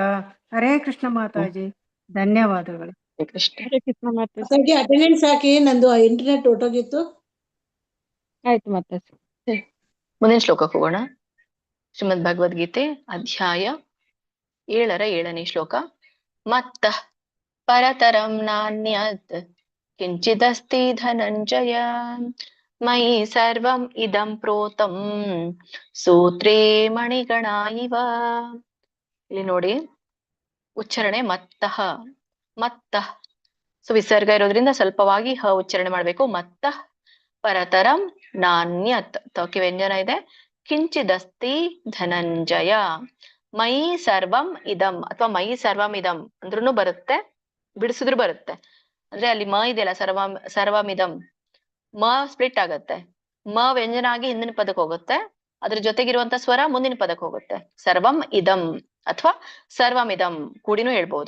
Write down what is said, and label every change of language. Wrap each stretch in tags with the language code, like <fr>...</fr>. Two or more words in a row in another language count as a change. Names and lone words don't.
<sa>ಹರೇ ಕೃಷ್ಣ</sa> <kn>ಮಾತಾಜಿ, ಧನ್ಯವಾದಗಳು.</kn> <sa>ಹರೇ ಕೃಷ್ಣ</sa> <kn>ಮಾತಾಜಿ. ಅಟೆಂಡೆನ್ಸ್ ಹಾಕಿ, ನಂದು ಇಂಟರ್ನೆಟ್ ಹೊರಟೋಗಿತ್ತು. ಆಯ್ತು ಮಾತಾಜಿ. ಮುಂದಿನ ಶ್ಲೋಕಕ್ಕೆ ಹೋಗೋಣ. ಶ್ರೀಮದ್ ಭಗವದ್ಗೀತೆ ಅಧ್ಯಾಯ 7ನೇ ಶ್ಲೋಕ.</kn> <sa>ಮತ್ತಃ ಪರತರಂ ನಾನ್ಯತ್ ಕಿಂಚಿದಸ್ತಿ ಧನಂಜಯ ಮಯಿ ಸರ್ವಂ ಇದಂ ಪ್ರೋತಂ ಸೂತ್ರೇ ಮಣಿಗಣಾ ಇವ.</sa> <kn>ಇಲ್ಲಿ ನೋಡಿ ಉಚ್ಚಾರಣೆ ಮತ್ತಃ. ಸೊ ವಿಸರ್ಗ ಇರೋದ್ರಿಂದ ಸ್ವಲ್ಪವಾಗಿ ಹ ಉಚ್ಚಾರಣೆ ಮಾಡ್ಬೇಕು.</kn> <sa>ಮತ್ತಃ ಪರತರಂ ನಾನ್ಯತ್,</sa> <kn>ತೋಕಿ ವ್ಯಂಜನ ಇದೆ.</kn> <sa>ಕಿಂಚಿದಸ್ತಿ ಧನಂಜಯ ಮಯಿ ಸರ್ವಂ ಇದಂ ಅಥವಾ ಮಯಿ ಸರ್ವಂ ಇದಂ</sa> <kn>ಅಂದ್ರೂ ಬರುತ್ತೆ, ಬಿಡಿಸಿದ್ರು ಬರುತ್ತೆ. ಅಂದ್ರೆ ಅಲ್ಲಿ ಮ ಇದೆಯಲ್ಲ, ಸರ್ವಮಿದಂ, ಮ ಸ್ಪ್ಲಿಟ್ ಆಗತ್ತೆ. ಮ ವ್ಯಂಜನ ಆಗಿ ಹಿಂದಿನ ಪದಕ್ಕೆ ಹೋಗುತ್ತೆ, ಅದ್ರ ಜೊತೆಗಿರುವಂತ ಸ್ವರ ಮುಂದಿನ ಪದಕ್ಕೆ ಹೋಗುತ್ತೆ.</kn> <sa>ಸರ್ವಂ ಇದಂ</sa> <kn>ಅಥವಾ ಸರ್ವಮಿದಂ ಕೂಡಿನೂ ಹೇಳ್ಬಹುದು.</kn>